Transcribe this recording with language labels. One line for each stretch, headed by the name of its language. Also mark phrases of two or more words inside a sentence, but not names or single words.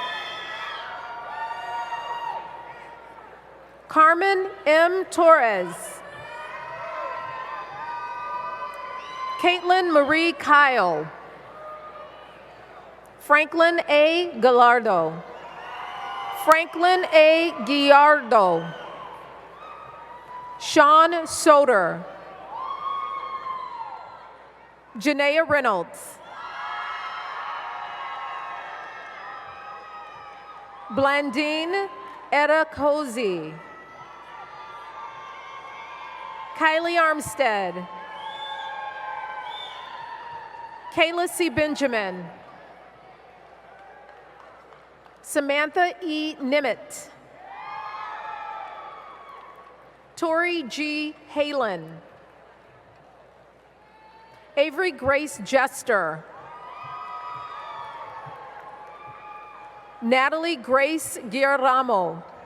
English: Carmen M. Torres. Caitlin Marie Kyle. Franklin A. Gallardo. Franklin A. Guillardo. Sean Soder. Janaea Reynolds. Blandine Etta Cozy. Kylie Armstead. Kayla C. Benjamin. Samantha E. Nimitz. Tori G. Halen. Avery Grace Jester. Natalie Grace Girolamo.